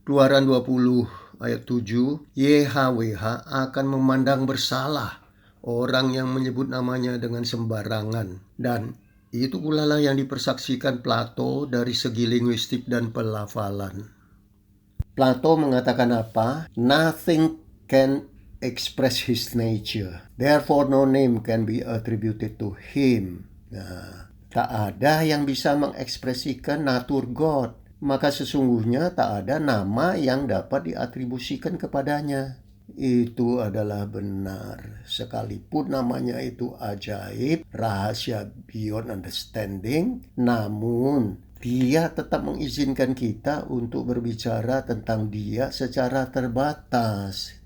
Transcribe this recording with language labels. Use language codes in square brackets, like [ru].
[id] Keluaran 20 ayat 7, YHWH akan memandang bersalah orang yang menyebut namanya dengan sembarangan. Dan itu pula lah yang dipersaksikan Plato dari segi linguistik dan pelafalan. Plato mengatakan apa? [en] Nothing can express his nature. Therefore no name can be attributed to him. [id] Nah, tak ada yang bisa mengekspresikan natur God. Maka sesungguhnya tak ada nama yang dapat diatribusikan kepadanya. Itu adalah benar. Sekalipun namanya itu ajaib, rahasia [en] beyond understanding, [id] namun Dia tetap mengizinkan kita untuk berbicara tentang Dia secara terbatas.